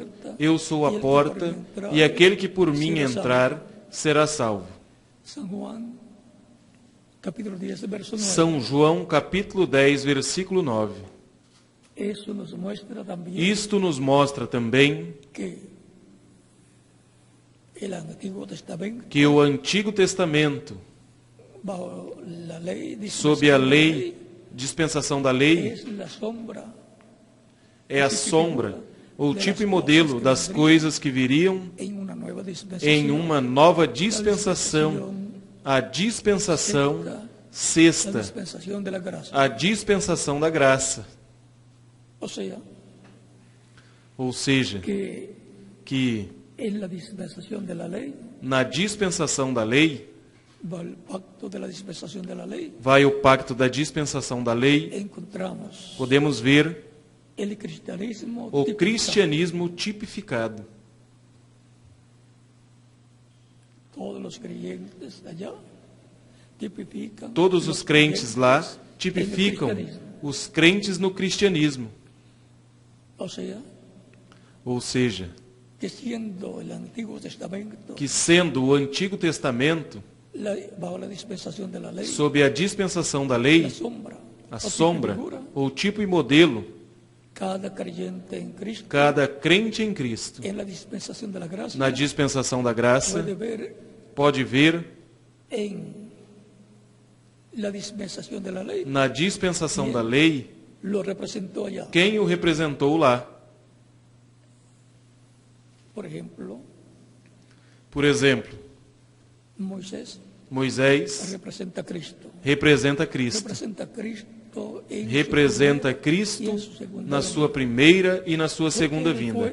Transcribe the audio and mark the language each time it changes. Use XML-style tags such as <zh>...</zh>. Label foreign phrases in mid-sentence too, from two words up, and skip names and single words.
<pt>Eu sou a porta, e aquele que por mim entrar será salvo. São João, capítulo 10, versículo 9. Isto nos mostra também</pt> <es>el Antiguo Testamento,</es> <pt>que o Antigo Testamento,</pt> <es>bajo la ley,</es> <pt>sob a lei, dispensação da lei,</pt> <es>es la sombra</es> <pt>é a sombra, ou tipo e modelo das coisas que viriam</pt> <es>en una nueva dispensación,</es> <pt>em uma nova dispensação, a dispensação</pt> <es>la sexta, dispensación de la gracia.</es> <pt>a dispensação da graça.</pt> <es>O sea, que en la dispensación de la ley,</es> <pt>na dispensação da lei,</pt> <es>va el pacto de la dispensación de la ley,</es> <pt>vai o pacto da dispensação da lei,</pt> <es>encontramos podemos ver el cristianismo</es> <pt>o tipificado. cristianismo tipificado.</pt> <es>Todos los creyentes allá tipifican</es> <pt>Todos os crentes lá</pt> <es>creyentes</es> <pt>tipificam</pt> <es>en el cristianismo.</es> <pt>os crentes no cristianismo. Ou seja, Ou seja, que sendo o Antigo Testamento,</pt> <es>bajo la dispensación de la ley,</es> <pt>sob a dispensação da</pt> <es>la</es> <pt>lei,</pt> <es>sombra,</es> <pt>a o sombra, figura, ou tipo e modelo,</pt> <es>cada creyente em Cristo,</es> <pt>cada crente em Cristo,</pt> <es>en la dispensación de la gracia,</es> <pt>na dispensação da graça, pode ver</pt> <es>em la dispensación de la ley,</es> <pt>na dispensação da lei,</pt> <es>lo representou allá.</es> <pt>quem o representou lá. Por exemplo, Moisés representa Cristo. representa Cristo. Representa Cristo na sua primeira e na sua segunda vinda.</pt>